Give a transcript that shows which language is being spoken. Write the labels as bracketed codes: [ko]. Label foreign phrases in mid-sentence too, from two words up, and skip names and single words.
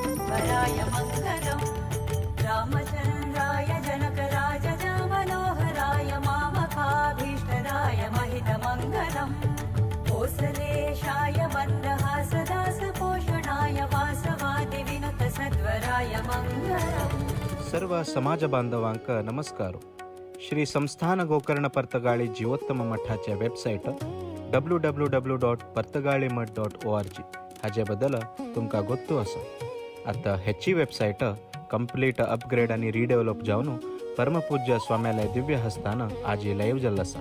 [sa] विघ्नेश्वराय मङ्गलम् रामचन्द्राय जनकराज मनोहराय मामकाभीष्टदाय महितमङ्गलम् कोसलेशाय मन्दहासदासपोषणाय वासवादिविनुतसद्वराय मङ्गलम् [kok] सर्व समाज बांधवांक नमस्कार. श्री संस्थान गोकर्ण पर्तगाळी जीवोत्तम मठाच्या वेबसाईट www.पर्तगाळीमठ.org हाचे बद्दल तुमकां गोत्तू आसा. आतां हेची वेबसाईट [en] complete upgrade [kok] आनी रिडेवलप जावन परमपूज्य स्वाम्यालय दिव्य हस्तान आजी लाईव्ह जाल्लो आसा.